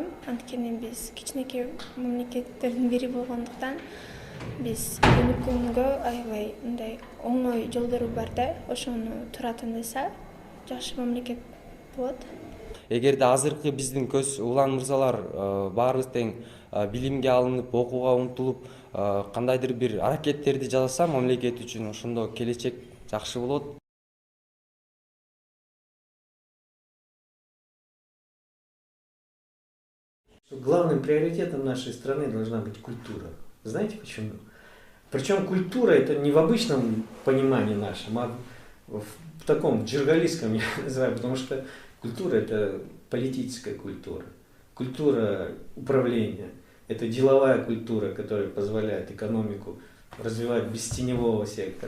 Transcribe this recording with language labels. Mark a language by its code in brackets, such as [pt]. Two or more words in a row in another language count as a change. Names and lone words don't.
[ky] Анткени биз кичинекей мамлекеттердин бири болгондуктан биз өнүккөнгө аябай мындай оңой жолдору бар да, ошону туура тандаса жакшы мамлекет болот. Эгерде азыркы биздин көз улан мырзалар баарыбыз тең билимге алынып, окууга умтулуп, кандайдыр бир аракеттерди жасаса мамлекет үчүн, ошондо келечек жакшы болот. [ru] Главным приоритетом нашей страны должна быть культура. Знаете почему? Причем культура это не в обычном понимании нашем, а в таком джергалистском, я называю, потому что культура это политическая культура, культура управления, это деловая культура, которая позволяет экономику развивать без теневого сектора.